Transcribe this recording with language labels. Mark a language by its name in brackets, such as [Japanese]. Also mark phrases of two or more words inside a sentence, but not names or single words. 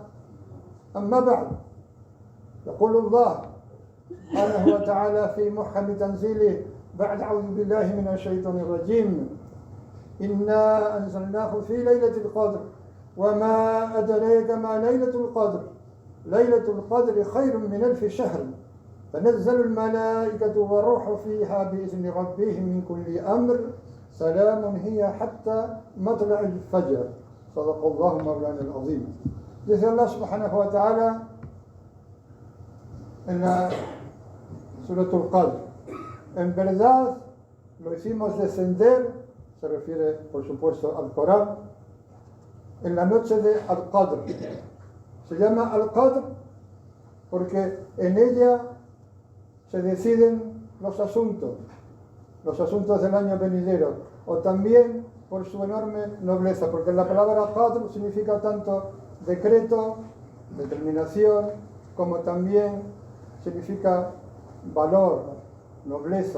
[Arabic] أما بعد، يقول الله سبحانه وتعالى في محكم تنزيله بعد: أعوذ بالله من الشيطان الرجيم: إنا أنزلناه في ليلة القدر وما أدريك ما ليلة القدر، ليلة القدر خير من 1000 شهر، تنزل الملائكة والروح فيها بإذن ربهم من كل أمر، سلام هي حتى مطلع الفجر. صدق الله مولانا العظيم. [Spanish] Dice Allah [Arabic] سبحانه وتعالى [Spanish] en la Suratul Qadr: en verdad lo hicimos descender, se refiere por supuesto al Corán, en la noche de Al-Qadr. Se llama Al-Qadr porque en ella se deciden los asuntos del año venidero, o también por su enorme nobleza, porque la palabra Qadr significa tanto decreto, determinación, como también significa valor, nobleza.